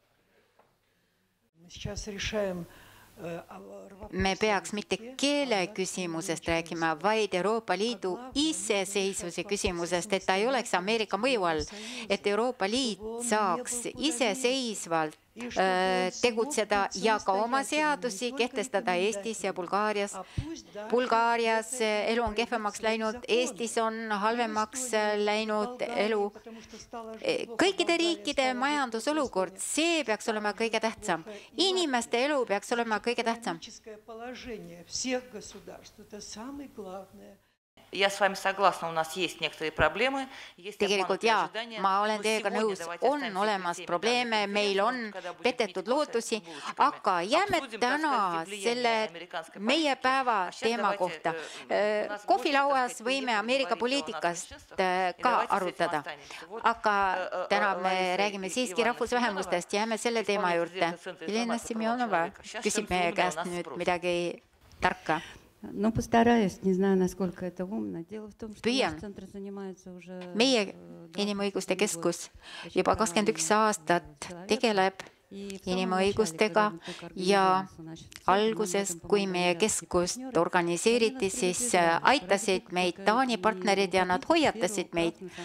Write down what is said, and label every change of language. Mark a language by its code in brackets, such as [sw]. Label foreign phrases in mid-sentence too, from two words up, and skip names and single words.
[et] Me peaks mitte keele küsimusest räägima, vaid Euroopa Liidu iseseisvuse küsimusest, et ta ei oleks Ameerika mõju all, et Euroopa Liit saaks iseseisvalt tegutseda ja ka oma seadusi kehtestada Eestis ja Bulgaarias. Bulgaarias elu on kehvemaks läinud, Eestis on halvemaks läinud elu. Kõikide riikide majandusolukord, see peaks olema kõige tähtsam. Inimeste elu peaks olema kõige tähtsam. [ru] Я с вами согласна, у нас есть некоторые проблемы. [et] Tegelikult jaa, ma olen teiega nõus, on olemas probleeme, meil on petetud lootusi, aga jääme täna selle meie päeva teema kohta. Kohvilauas võime Ameerika poliitikast ka arutada, aga täna me räägime siiski rahvusvähemustest, jääme selle teema juurde. Jelena Semjonova küsib meie käest nüüd midagi tarka. [ru] Но постараюсь, не знаю, насколько это умно. Дело в том, что наш центр занимается уже... [et] Meie inimõiguste keskus juba 21 aastat tegeleb inimõigustega ja alguses, kui meie keskust organiseeriti, siis aitasid meid Taani partnerid ja nad hoiatasid meid.